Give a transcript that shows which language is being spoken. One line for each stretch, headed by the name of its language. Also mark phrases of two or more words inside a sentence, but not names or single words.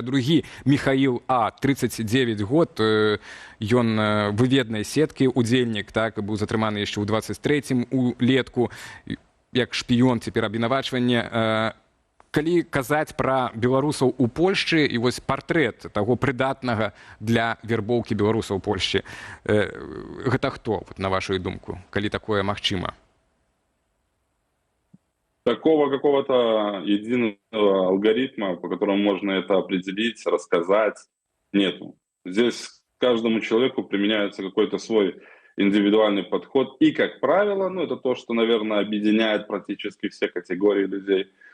Belarusian: Другі Міхаіл А, 39 год, ён выведнай сеткі, удзельнік, так, быў затрыманы яшчэ ў 23-м улетку, як шпіён, цяпер абвінавачванне. Калі казаць пра беларусаў у Польшчы і вось партрэт таго прыдатнага для вербоўкі беларусаў у Польшчы, гэта хто, на вашу думку, калі такое магчыма?
Russian: Такого какого-то единого алгоритма, по которому можно это определить, рассказать, нету. Здесь каждому человеку применяется какой-то свой индивидуальный подход. И, как правило, ну, это то, что, наверное, объединяет практически все категории людей.